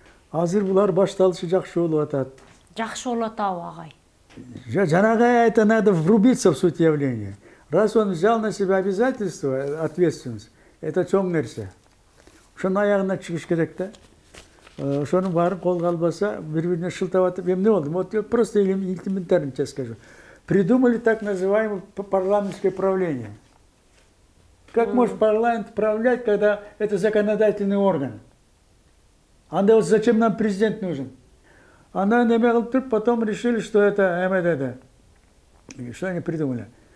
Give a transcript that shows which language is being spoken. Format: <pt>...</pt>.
<ky>Азыр булар башталышы жакшы болуп атат. Жакшы болуп атабы агай? Жанагы</ky> <ru>это надо врубиться в суть явления. Раз он взял на себя обязательство, ответственность, это</ru> <ky>чоң нерсе. Ошонун аягына чыгыш керек да. Ошонун баарын колго албаса, бири-бирине шылтап атып, эмне болду?</ky> <ru>Вот просто элементарно тебе скажу. Придумали так называемое парламентское правление. Как может парламент правлять, когда это законодательный орган? Анда вот зачем нам президент нужен? Она потом решили, что это что они придумали.</ru>